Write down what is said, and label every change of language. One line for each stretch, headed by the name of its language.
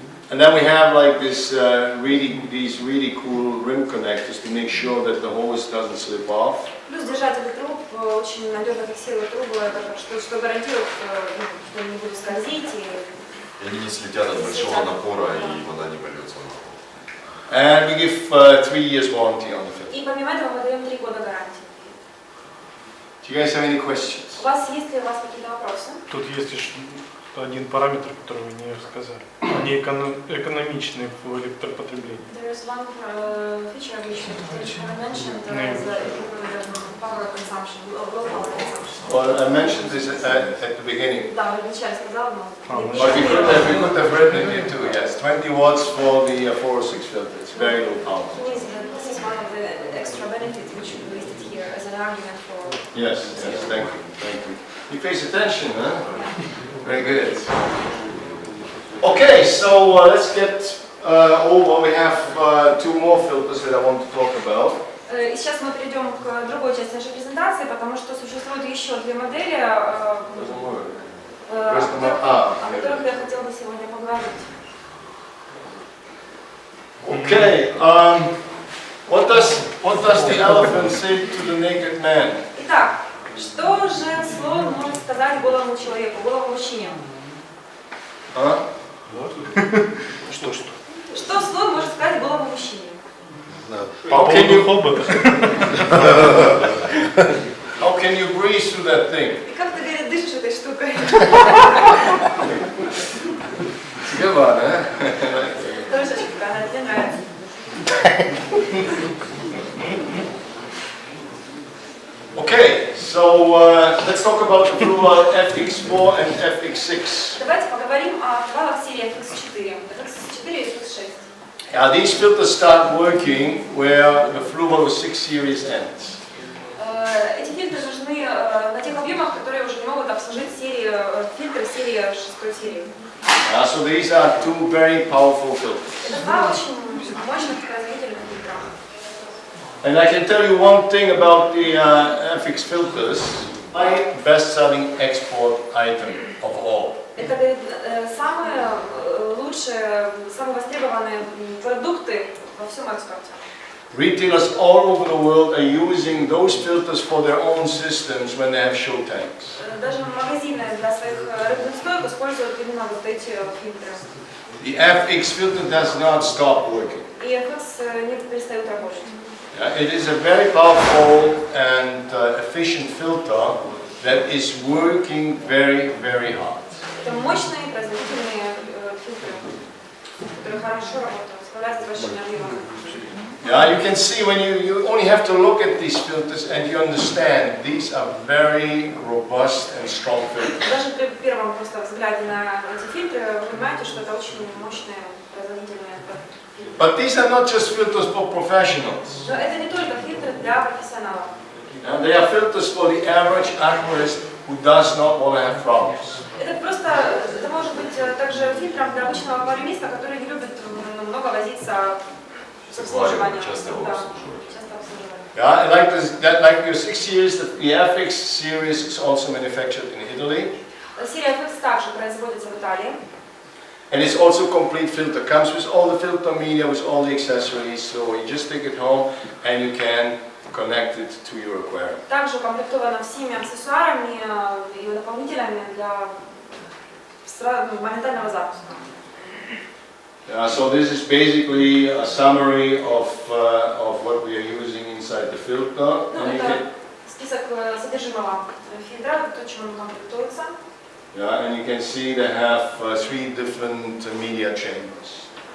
English: And then we have like these really cool rim connectors to make sure that the hose doesn't slip off.
Russian: Плюс держатели труб очень надежно фиксируют трубы, что гарантирует, что они не будут скользить. И они не слетят от большого напора и вода не польется на пол.
English: And we give 3 years warranty on the filter.
Russian: И помимо этого мы даем 3 года гарантии.
English: Do you guys have any questions?
Russian: Есть ли у вас какие-то вопросы? Тут есть еще один параметр, который вы не сказали. Они экономичны в электропотреблении.
English: There is one feature which I mentioned power consumption, low power consumption. Well, I mentioned this at the beginning.
Russian: Да, я вначале сказала, но...
English: But we could have written it here too, yes. 20 watts for the 406 filter. It's very low power. This is one of the extra benefits which we listed here as an argument for... Yes, thank you. He pays attention, huh? Very good. Okay, so let's get over. We have 2 more filters that I want to talk about.
Russian: И сейчас мы перейдем к другой части нашей презентации, потому что существует еще 2 модели, о которых я хотела бы сегодня поговорить.
English: Okay, what does the elephant say to the naked man?
Russian: Итак, что же слон может сказать голому человеку, голому мужчине? Что? Что слон может сказать голому мужчине? По поводу хобота.
English: How can you breathe through that thing?
Russian: И как ты, говорит, дышишь этой штукой?
English: Come on, huh?
Russian: Трошечка, она тебе нравится.
English: Okay, so let's talk about the Fluval FX4 and FX6.
Russian: Давайте поговорим о валах серии FX4. FX4 и FX6.
English: These filters start working where the Fluval 6 series ends.
Russian: Эти фильтры нужны на тех объемах, которые уже не могут обслужить фильтры серии 6 серии.
English: So these are 2 very powerful filters.
Russian: Это 2 очень мощных производительных фильтра.
English: And I can tell you one thing about the FX filters. My best-selling export item of all.
Russian: Это, говорит, самые лучшие, самые востребованные продукты во всем экспорте.
English: Retailers all over the world are using those filters for their own systems when they have show tanks.
Russian: Даже магазины для своих рыбных стоек используют именно вот эти фильтры.
English: The FX filter does not stop working.
Russian: И FX не перестают работать.
English: It is a very powerful and efficient filter that is working very, very hard.
Russian: Это мощные, производительные фильтры, которые хорошо работают, справляются с большими объемами.
English: Yeah, you can see when you only have to look at these filters and you understand these are very robust and strong filters.
Russian: Даже при первом просто взгляде на эти фильтры вы понимаете, что это очень мощные, производительные фильтры.
English: But these are not just filters for professionals.
Russian: Но это не только фильтры для профессионалов.
English: They are filters for the average aquarist who does not want to have problems.
Russian: Это просто, это может быть также фильтром для обычного аквариумиста, который не любит много возиться с обслуживанием. Часто его обслуживают. Часто обслуживают.
English: Yeah, like your 6 series, the FX series is also manufactured in Italy.
Russian: Серия FX также производится в Италии.
English: And it's also complete filter. Comes with all the filter media, with all the accessories. So you just take it home and you can connect it to your aquarium.
Russian: Также укомплектована всеми аксессуарами и дополнителями для моментального запуска.
English: So this is basically a summary of what we are using inside the filter.
Russian: Ну, это список содержимого фильтра, то, чем он комплектуется.
English: Yeah, and you can see they have 3 different media chambers.